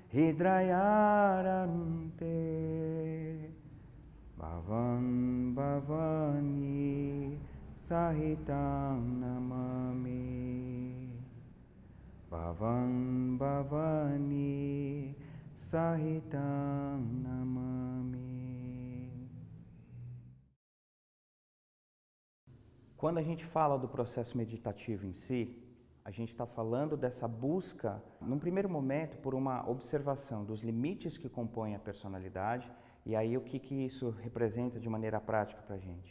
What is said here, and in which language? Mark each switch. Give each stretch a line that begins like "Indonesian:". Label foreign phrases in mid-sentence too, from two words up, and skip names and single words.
Sanskrit: हृदयारविन्दे भवं भवानी सहितं नमामि भवं भवानी सहितं नमामि.
Portuguese: Quando a gente fala do processo meditativo em si, a gente está falando dessa busca, num primeiro momento, por uma observação dos limites que compõem a personalidade, e aí o que isso representa de maneira prática para a gente.